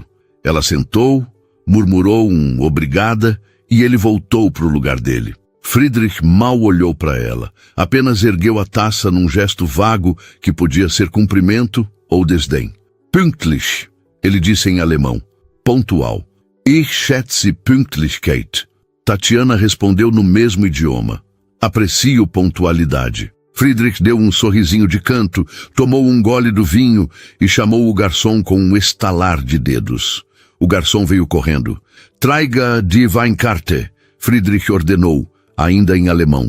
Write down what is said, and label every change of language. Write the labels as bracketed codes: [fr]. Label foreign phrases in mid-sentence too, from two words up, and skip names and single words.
[pt] Ela sentou, murmurou um obrigada e ele voltou para o lugar dele. Friedrich mal olhou para ela, apenas ergueu a taça num gesto vago que podia ser cumprimento ou desdém. Pünktlich, ele disse em alemão, pontual. [de] Ich schätze Pünktlichkeit. [pt] Tatiana respondeu no mesmo idioma. Aprecio pontualidade. Friedrich deu um sorrisinho de canto, tomou um gole do vinho e chamou o garçom com um estalar de dedos. O garçom veio correndo. [de] Traiga die Weinkarte, [pt] Friedrich ordenou, ainda em alemão.